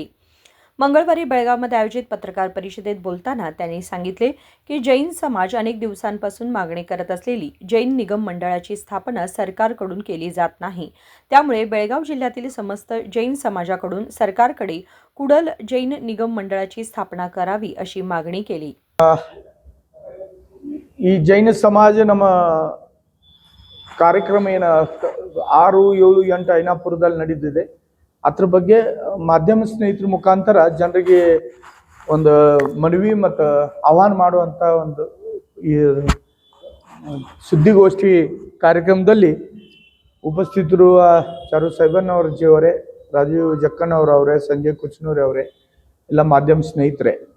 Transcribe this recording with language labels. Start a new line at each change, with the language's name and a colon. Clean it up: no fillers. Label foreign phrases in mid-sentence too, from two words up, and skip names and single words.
Marathi: मंगळवारी बेळगावमध्ये आयोजित पत्रकार परिषदेत बोलताना त्यांनी सांगितले की जैन समाज अनेक दिवसांपासून मागणी करत असलेली जैन निगम मंडळाची स्थापना सरकारकडून केली जात नाही। त्यामुळे बेळगाव जिल्ह्यातील समस्त जैन समाजाकडून सरकारकडे कुडल जैन निगम मंडळाची स्थापना करावी अशी मागणी केली।
Kannada: ಈ ಜೈನ ಸಮಾಜ ನಮ್ಮ ಕಾರ್ಯಕ್ರಮ ಏನ 6, 7, 8 ಐನಾಪುರದಲ್ಲಿ ನಡೆದಿದೆ। ಅದ್ರ ಬಗ್ಗೆ ಮಾಧ್ಯಮ ಸ್ನೇಹಿತರ ಮುಖಾಂತರ ಜನರಿಗೆ ಒಂದು ಮನವಿ ಮತ್ತು ಆಹ್ವಾನ ಮಾಡುವಂತ ಒಂದು ಈ ಸುದ್ದಿಗೋಷ್ಠಿ ಕಾರ್ಯಕ್ರಮದಲ್ಲಿ ಉಪಸ್ಥಿತರಿರುವ ಚಾರು ಸೈಬನ್ ಅವರೇ, ರಾಜೀವ್ ಜಕ್ಕಣ್ಣವರವರೇ, ಸಂಜಯ್ ಕುಚನೂರ್ ಅವರೇ, ಎಲ್ಲ ಮಾಧ್ಯಮ ಸ್ನೇಹಿತರೆ,